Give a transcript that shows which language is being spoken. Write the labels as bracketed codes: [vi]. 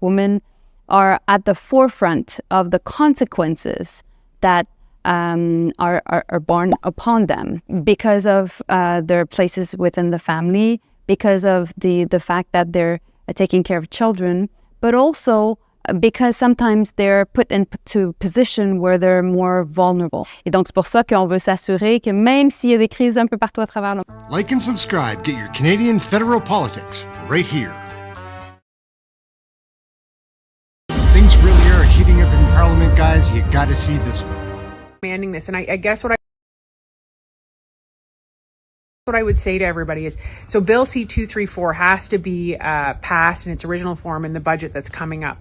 [en] Women are at the forefront of the consequences that are borne upon them because of their places within the family, because of the fact that they're taking care of children, but also because sometimes they're put into a position where they're more vulnerable. [fr] Et donc c'est pour ça qu'on veut s'assurer que même s'il y a des crises un peu partout à travers le monde. [en] Like and subscribe. Get your Canadian federal politics right here. Things really are heating up in Parliament, guys. You gotta see this one. Demanding this, and I guess what I would say to everybody is, so Bill C-234 has to be passed in its original form in the budget that's coming up.